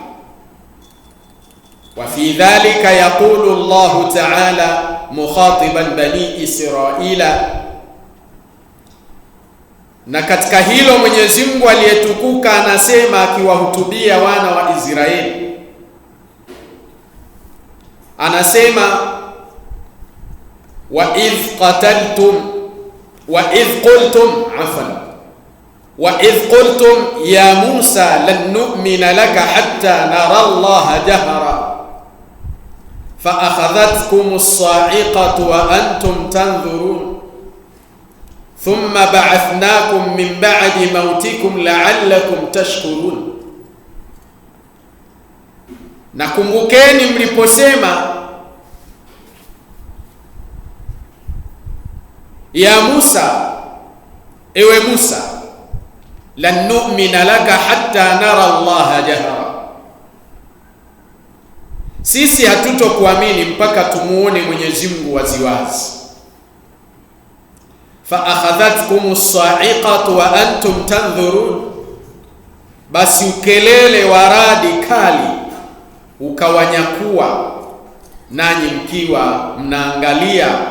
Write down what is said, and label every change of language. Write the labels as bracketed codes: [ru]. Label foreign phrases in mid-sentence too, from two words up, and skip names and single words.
[ar] وفي ذلك يقول الله تعالى مخاطبا بني إسرائيل, [sw] na katika hilo Mwenyezi Mungu aliyetukuka anasema akiwahutubia wana wa Israeli, anasema [ar] وإذ قلتم يا موسى لن نؤمن لك حتى نرى الله جهرة فأخذتكم الصاعقة وأنتم تنظرون ثم بعثناكم من بعد موتكم لعلكم تشكرون. [sw] Na kumbukeni mliposema, [ar] يا موسى, [sw] ewe Musa, [ar] لن نؤمن لك حتى نرى الله جهرة, [sw] sisi hatutokuamini mpaka tumuone Mwenyezi Mungu waziwazi. [ar] فأخذتكم الصاعقة وأنتم تنظرون, [sw] basi ukelele wa radi kali ukawanyakua nanyi mkiwa mnaangalia.